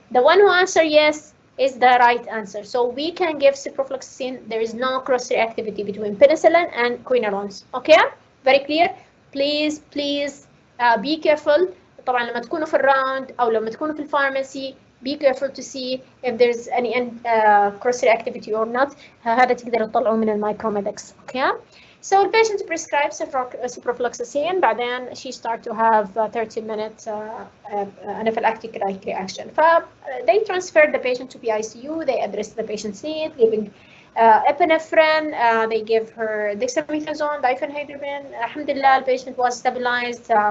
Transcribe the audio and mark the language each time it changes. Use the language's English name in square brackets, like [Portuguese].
[English] The one who answered yes is the right answer. So we can give ciprofloxacin. There is no cross reactivity between penicillin and quinolones. Okay, very clear. Please be careful. [Arabic] طبعا لما تكونوا في الراوند أو لما تكونوا في الفارماسي, [English] be careful to see if there's any cross reactivity or not. [Arabic] هذا تقدروا تطلعوا من المايكروميدكس. [English] Okay. So the patient prescribes ciprofloxacin, [Arabic] بعدين [English] she start to have 30-minute anaphylactic reaction. They transfer the patient to PICU. They address the patient's need, giving epinephrine. They give her dexamethasone, diphenhydramine. Alhamdulillah, the patient was stabilized.